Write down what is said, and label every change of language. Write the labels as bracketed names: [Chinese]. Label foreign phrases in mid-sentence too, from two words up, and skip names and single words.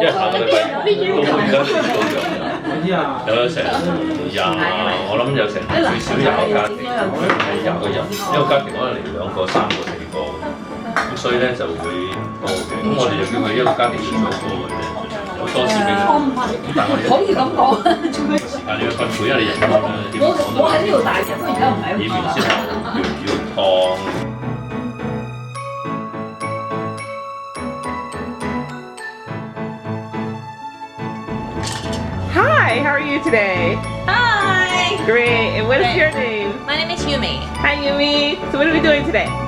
[Cantonese] 因為下個禮拜都而家都有成我諗有成最少20個家庭，係20個人，一個家庭可能嚟2個、3個、4個，咁所以咧就會多嘅。咁我哋就叫佢一個家庭要做一個嘅啫，有多次俾佢。咁但係我哋可以咁講。但係你要分配，因為你人多啦，點講都我喺呢度大嘅，不過而家唔喺以免先要燙。 [English] Hi, how are you today? Hi. Great. And what is your name? My name is Yumi. Hi, Yumi. So what are we doing today?